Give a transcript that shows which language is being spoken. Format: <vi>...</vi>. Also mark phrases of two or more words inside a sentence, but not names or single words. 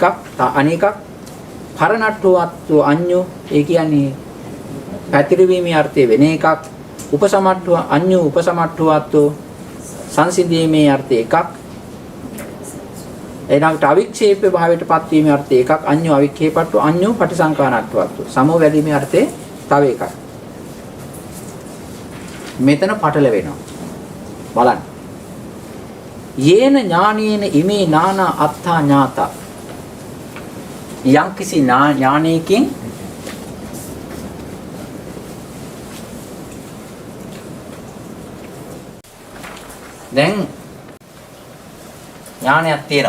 <si>අනෙකක්</si> <pi>පරණට්ඨෝ අත්තෝ අඤ්ඤෝ</pi> <si>ඒ කියන්නේ පැතිරවීමේ අර්ථය වෙන එකක්.</si> <pi>උපසමට්ඨෝ අඤ්ඤෝ උපසමට්ඨෝ අත්තෝ</pi> <si>සංසිඳීමේ අර්ථය එකක්. එනකට අවික්ෂේප භාවයට පත්වීමේ අර්ථය එකක්.</si> <pi>අඤ්ඤෝ අවික්ෂේපට්ඨෝ අඤ්ඤෝ පටිසංකානට්ඨෝ අත්තෝ</pi> <si>සමෝ වැදීමේ අර්ථය තව එකක්. මෙතන පටල වෙනවා. බලන්න.</si> <pi>යේන ඥානේන ඉමේ නානා අත්ථා ඥාතා.</pi> <si>යම්කිසි ඥානයකින් දැන් ඥානයක් තියෙනවා.</si>